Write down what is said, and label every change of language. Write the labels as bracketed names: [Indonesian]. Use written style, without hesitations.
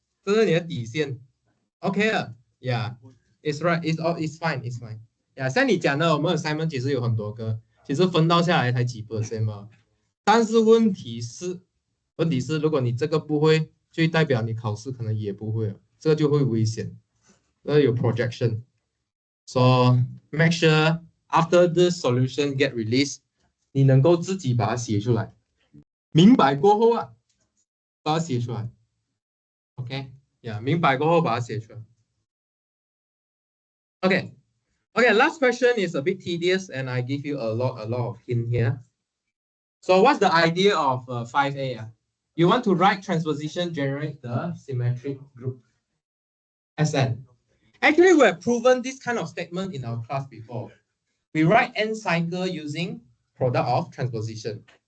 [Chinese] 这是你的底线。OK 了 ， [English] Yeah，it's right，it's fine。 [Chinese] 像你讲的，我们的 assignment 其实有很多个，其实分到下来才几%嘛。但是问题是，如果你这个不会，就代表你考试可能也不会了，这个就会危险。有 projection。 [English] So make sure after the solution get released， [Chinese] 你能够自己把它写出来。明白过后啊，把它写出来。OK， 明白过后把它写出来。 [English] Okay, last question is a bit tedious and I give you a lot of hint here. So what's the idea of 5A? You want to write transposition, generate the symmetric group Sn. Actually, we have proven this kind of statement in our class before. We write n cycle using product of transposition.